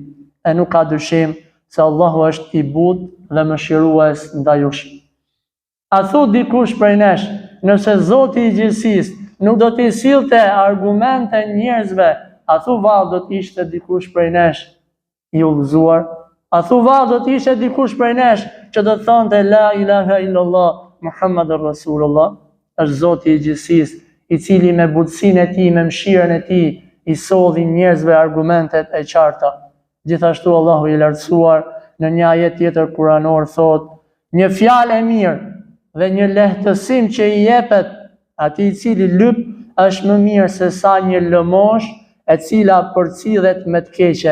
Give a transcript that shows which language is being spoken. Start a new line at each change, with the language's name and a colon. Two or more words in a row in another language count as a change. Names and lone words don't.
Albanian: E nuk ka dyshim se Allahu është i butë dhe mëshirues ndaj jush. A thu dikush prej nesh, nëse Zoti i gjithësisë nuk do t'i sillte argumente njerëzve, a thu vallë do t'ishte dikush prej nesh i udhëzuar? A thu vallë do t'ishte dikush prej nesh që do të thonte
Arabic: لا إله إلا الله محمد رسول الله?
Albanian: Është Zoti i gjithësisë, i cili me butësinë e tij, me mëshirën e tij, i solli njerëzve argumentet e qarta. Gjithashtu Allahu i lartësuar në një ajet tjetër kuranor thot: një fjalë e mirë dhe një lehtësim që i jepet atij i cili lyp është më mirë se sa një lëmosh e cila përcillet me të keqe.